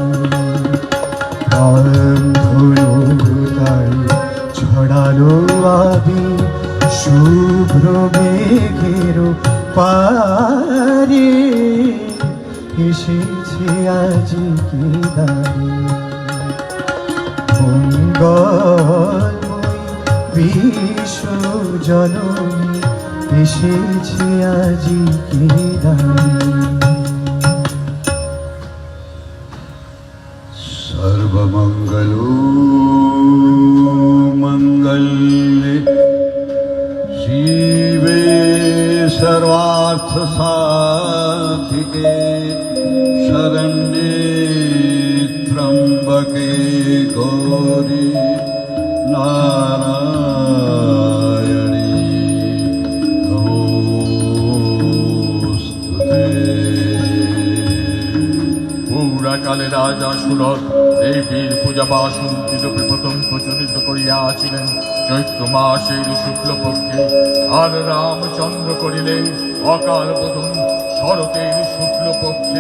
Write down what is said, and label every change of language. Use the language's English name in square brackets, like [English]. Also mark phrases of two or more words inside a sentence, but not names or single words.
[Bangla] রামধনু তাই ছড়ালো আবি শুভ্র মেঘের পারে। এসেছে আজি কি দ্বারে। মঙ্গলময়ী বিশ্ব জননী এসেছে আজি কি দ্বারে। [Sanskrit] सर्वमंगलो मंगल्ये शिवे सर्वार्थ साधिके शरण्ये त्र्यंबके गौरी नारायणी नमोस्तुते। [Bangla] পুরাকালে রাজা সুরথ দেবীর পূজা বাসন রূপে প্রথম প্রচলিত করিয়াছিলেন চৈত্র মাসের শুক্লপক্ষে, আর রামচন্দ্র করিলেন অকাল বোধন শরতের শুক্লপক্ষে।